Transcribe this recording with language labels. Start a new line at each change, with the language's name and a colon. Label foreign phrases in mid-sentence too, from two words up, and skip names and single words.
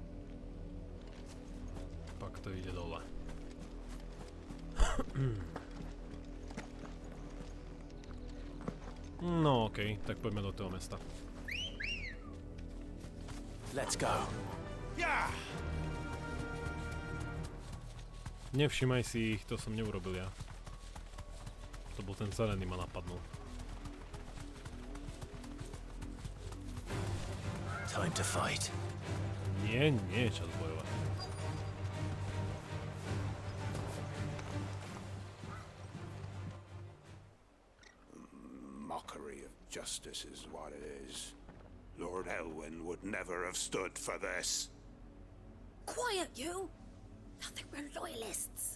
Slovak: Pak to ide dole. No okej, tak poďme do toho mesta.
English: Let's go.
Slovak: Nevšimaj si ich, to som neurobil ja. To bol ten zelený, ma napadnul.
English: Time to fight.
Slovak: Nie je čas bojovať.
English: Mockery of justice is what it is. Lord Elwyn would never have stood for this. Quiet, you! I think we're loyalists.